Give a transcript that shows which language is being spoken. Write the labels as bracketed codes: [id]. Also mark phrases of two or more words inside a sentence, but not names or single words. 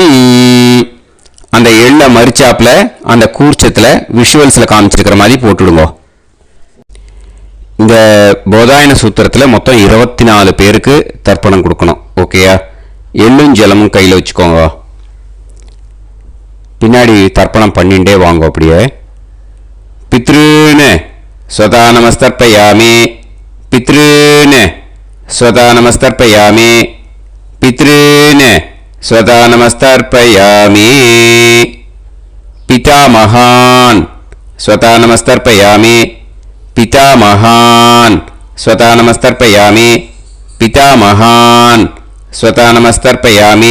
[ta] அந்த எள்ள மரிச்சாப்புல அந்த கூர்ச்சத்தில் விஷுவல்ஸில் காமிச்சிருக்கிற மாதிரி போட்டுடுங்க. இந்த போதாயன சூத்திரத்தில் மொத்தம் 24 பேருக்கு தர்ப்பணம் கொடுக்கணும். ஓகேயா? எள்ளும் ஜலமும் கையில் வச்சுக்கோங்க. பின்னாடி தர்ப்பணம் பண்ணிண்டே வாங்க. [sa] அப்படியே पितॄन् स्वधा नमस्तर्पयामि पितॄन् स्वधा नमस्तर्पयामि पितॄन् स्वधा नमस्तर्पयामि. पितामहान् स्वधा नमस्तर्पयामि, पितामहान् स्वता नमस्तर्पयामि, पितामहान् स्वता नमस्तर्पयामि.